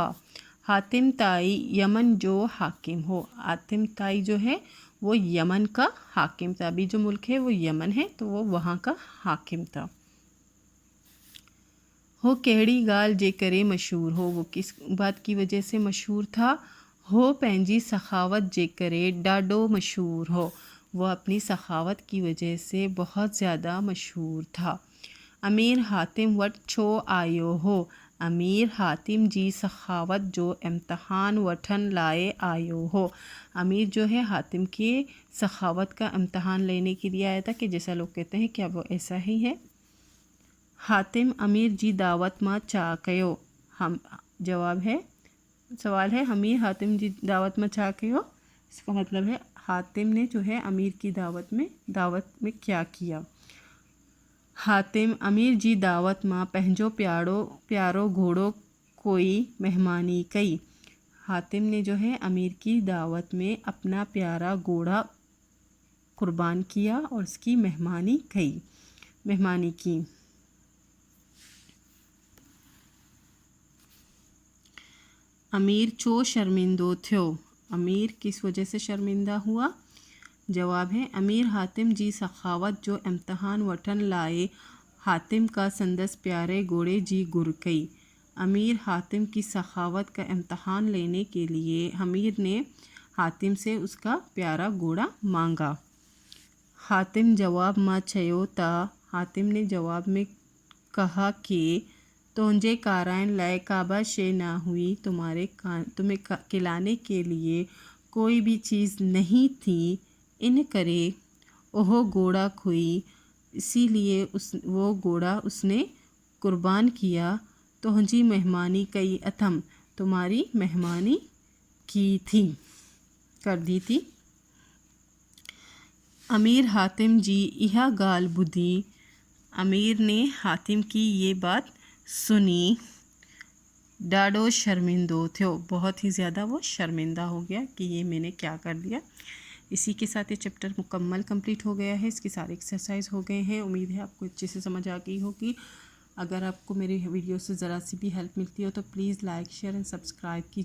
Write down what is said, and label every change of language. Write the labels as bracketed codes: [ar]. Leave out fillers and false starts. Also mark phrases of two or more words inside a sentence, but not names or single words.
[sd] हातिम ताई यमन जो हाकिम हो, [hi] हातिम ताई जो है वो यमन का हाकिम था। अभी जो मुल्क है वो यमन है, तो वो वहाँ का हाकिम था। [sd] हो केड़ी गाल जे करे मशहूर हो, [hi] वो किस बात की वजह से मशहूर था। [sd] हो पंहिंजी सखावत जे करे डाडो मशहूर हो, [hi] वो अपनी सखावत की वजह से बहुत ज़्यादा मशहूर था। [sd] अमीर हातिम वट छो आयो हो, अमीर हातिम जी सखावत जो इम्तहान वठन लाए आयो हो। [hi] अमीर जो है हातिम के सखावत का इम्तहान लेने के लिए आया था, कि जैसा लोग कहते हैं क्या वो ऐसा ही है। [sd] हातिम अमीर जी दावत मां चा कयो, [hi] हम जवाब है, सवाल है [sd] अमीर हातिम जी दावत में चा कयो, [hi] इसका मतलब है हातिम ने जो है अमीर की दावत में क्या किया। [sd] हातिम अमीर जी दावत मां पंहिंजो प्यारो घोड़ो कोई मेहमानी कई, [hi] हातिम ने जो है अमीर की दावत में अपना प्यारा घोड़ा कुर्बान किया और उसकी मेहमानी की। [sd] अमीर चो शर्मिंदो थयो, [hi] अमीर किस वजह से शर्मिंदा हुआ। [sd] जवाब है अमीर हातिम जी सखावत जो इम्तहान वठन लाए, हातिम का संदस प्यारे घोड़े जी गुर कई। [hi] अमीर हातिम की सखावत का इम्तहान लेने के लिए अमीर ने हातिम से उसका प्यारा घोड़ा मांगा। [sd] हातिम जवाब मां चयो ता, [hi] हातिम ने जवाब में कहा कि [sd] तुंहिंजे काराइण लाइ काबा शे ना हुई, [hi] तुम्हें खिलाने के लिए कोई भी चीज़ नहीं थी। [sd] इन करे ओह घोड़ा खुई, [hi] इसीलिए वो घोड़ा उसने कुर्बान किया। [sd] तुंहिंजी मेहमानी कई अथम, [hi] तुम्हारी मेहमानी की थी, कर दी थी। [sd] अमीर हातिम जी यह गाल बुधी, [hi] अमीर ने हातिम की ये बात सुनी। [sd] डाडो शर्मिंदो थियो, [hi] बहुत ही ज़्यादा वो शर्मिंदा हो गया कि ये मैंने क्या कर दिया। इसी के साथ ये चैप्टर मुकम्मल कंप्लीट हो गया है। इसके सारे एक्सरसाइज हो गए हैं। उम्मीद है आपको अच्छे से समझ आ गई होगी। अगर आपको मेरी वीडियो से ज़रा सी भी हेल्प मिलती हो तो प्लीज़ [en] like share and subscribe [hi] कीजिएगा।